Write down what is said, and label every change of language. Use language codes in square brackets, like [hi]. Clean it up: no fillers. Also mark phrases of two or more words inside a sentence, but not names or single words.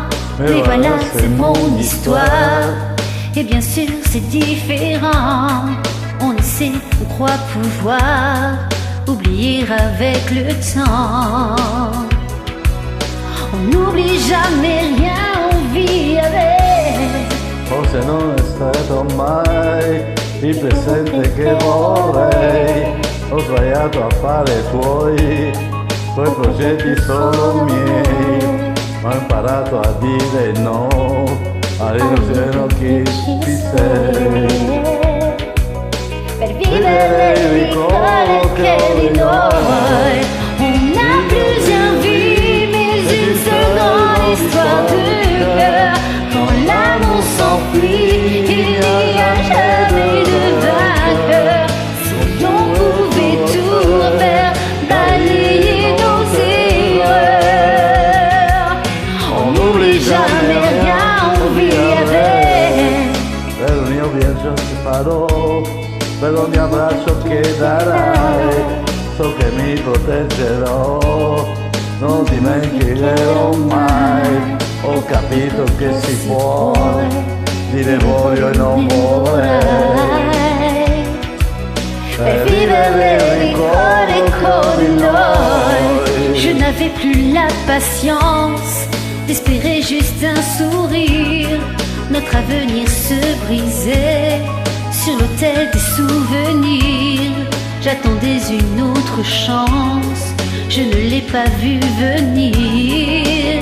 [fr] Mais voilà, c'est mon histoire. Et bien sûr, c'est différent. On essaie, on croit pouvoir oublier avec le temps. On n'oublie jamais rien, on vit avec. [it] Forse non è stato mai il presente che vorrei. Ho sbagliato a fare tuoi progetti solo miei. Ma ho imparato a dire no all'illusione che ci sei. Per vivere il ricordo che di noi. [fr] On a plusieurs vies, mais une seule grande histoire de cœur. Quand l'amour s'enfuit, il n'y a jamais de vainqueur. Si on pouvait tout refaire, balayer nos erreurs. On n'oublie jamais rien, on vit avec. [it] Per il mio viaggio che farò, per ogni abbraccio che darai, so che mi proteggerò, non dimenticherò mai. Ho capito che si può dire voglio e non vorrei. Per vivere il ricordo di noi. [fr] Je n'avais plus la patience d'espérer juste un sourire. Notre avenir se brisait sur l'autel des souvenirs. J'attendais une autre chance, je ne l'ai pas vue venir.